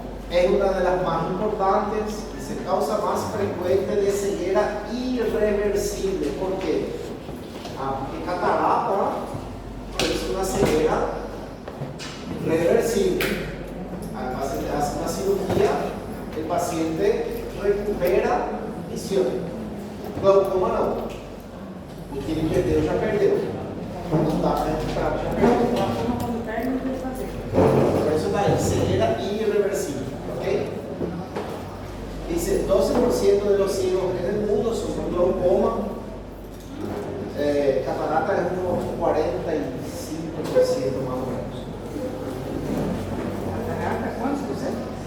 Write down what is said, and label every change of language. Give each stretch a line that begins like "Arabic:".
Spanish: Es una de las más importantes y se causa más frecuente de ceguera irreversible. ¿Por qué? Porque catarata es una ceguera reversible. El paciente hace una cirugía, el paciente recupera visión. Glaucoma no.
Portuguese: O que ele perdeu, já perdeu. Não dá para recuperar, já perdeu. Por isso daí,
Spanish: ceguera irreversible.
Portuguese: ¿Ok?
Spanish: Dice, 12% de los ciegos en el mundo sufren glaucoma. Catarata es unos 45% más o menos. Catarata, ¿cuántos por ciento?